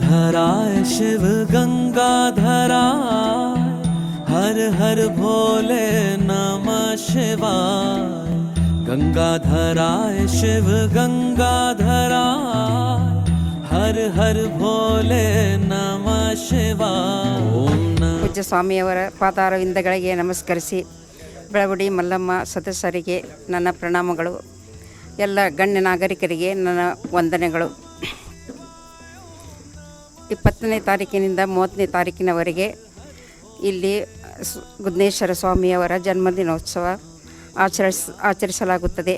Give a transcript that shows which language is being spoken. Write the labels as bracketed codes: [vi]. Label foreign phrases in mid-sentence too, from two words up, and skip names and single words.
[sa] गंगाधराय शिव गंगाधराय हर हर भोले नमः शिवाय। गंगाधराय शिव गंगाधराय हर हर भोले नमः शिवाय। ओम [kn] ಪೂಜ್ಯ ಸ್ವಾಮಿಯವರ ಪಾದಾರವಿಂದಗಳಿಗೆ ನಮಸ್ಕರಿಸಿ ಬೆಳವಡಿ ಮಲ್ಲಮ್ಮ ಸದಸ್ಯರಿಗೆ ನನ್ನ ಪ್ರಣಾಮಗಳು. ಎಲ್ಲ ಗಣ್ಯ ನಾಗರಿಕರಿಗೆ ನನ್ನ ವಂದನೆಗಳು. 20ನೇ ತಾರೀಕಿನಿಂದ 30ನೇ ತಾರೀಕಿನವರೆಗೆ ಇಲ್ಲಿ ಗುದ್ನೇಶ್ವರ ಸ್ವಾಮಿಯವರ ಜನ್ಮದಿನೋತ್ಸವ ಆಚರಿಸಲಾಗುತ್ತದೆ.